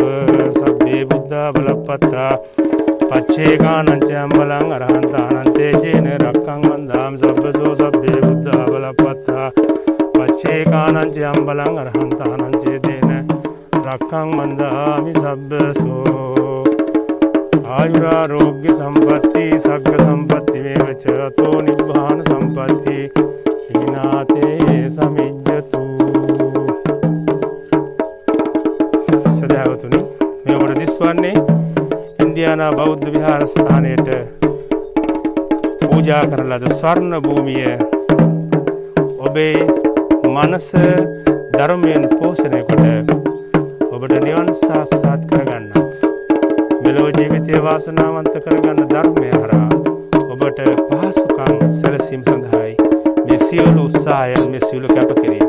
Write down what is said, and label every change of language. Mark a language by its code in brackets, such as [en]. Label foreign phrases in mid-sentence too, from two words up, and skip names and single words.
[pi] සබ්බේ බුද්ධා බලප්පත්තා පච්චේකානං ච අම්බලං අරහන්තානං තේජේන රක්ඛං වන්දාම් සබ්බසෝ සබ්බේ බුද්ධා බලප්පත්තා පච්චේකානං ච අම්බලං අරහන්තානං චේතේන රක්ඛං වන්දාමි සබ්බසෝ. ආයුරාෝග්‍ය සම්පatti සග්ග සම්පatti වේවච අතෝ නිබ්බාන සම්පatti විනාතේ සමිජ්ජතු. [si] සදාවතුනි මේ ඔබට දිස්වන්නේ ඉන්දියානා බෞද්ධ විහාරස්ථානයට පූජා කරන ලද ස්වර්ණ භූමිය ඔබේ මනස ධර්මයෙන් පෝෂණය කොට ඔබට නිවන් සාක්ෂාත් කරගන්න මෙලොව ජීවිතය වාසනාවන්ත කරගන්න ධර්මය හරහා ඔබට පහසුකම් සැලසීම සඳහායි මේ සියලු උත්සාහයන් මේ සියලු කැපකිරීම.